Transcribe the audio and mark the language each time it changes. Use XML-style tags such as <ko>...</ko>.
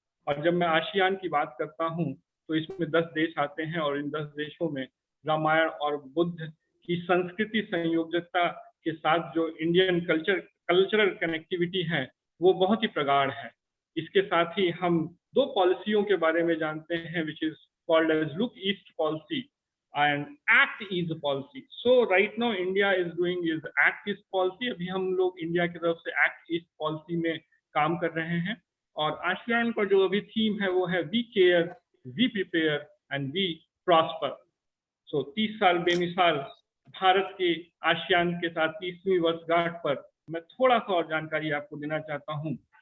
<hi>और जब मैं आसियान की बात करता हूँ तो इसमें 10 देश आते हैं, और इन 10 देशों में रामायण और बुद्ध की संस्कृति संयोजकता के साथ जो</hi> <en>Indian cultural connectivity</en> <hi>है वो बहुत ही प्रगाढ़ है। इसके साथ ही हम दो पॉलिसियों के बारे में जानते हैं,</hi> <en>Which is called as look east policy and act east policy. So right now India is doing is act east policy.</en> <hi>अभी हम लोग इंडिया की तरफ से act east policy में काम कर रहे हैं, और आसियान का जो अभी थीम है वो है</hi> <en>We care, we prepare and we prosper.</en> <hi>सो 30 साल बेमिसाल भारत के आसियान के साथ 30वीं वर्षगांठ पर मैं थोड़ा सा और जानकारी आपको देना चाहता हूँ।</hi>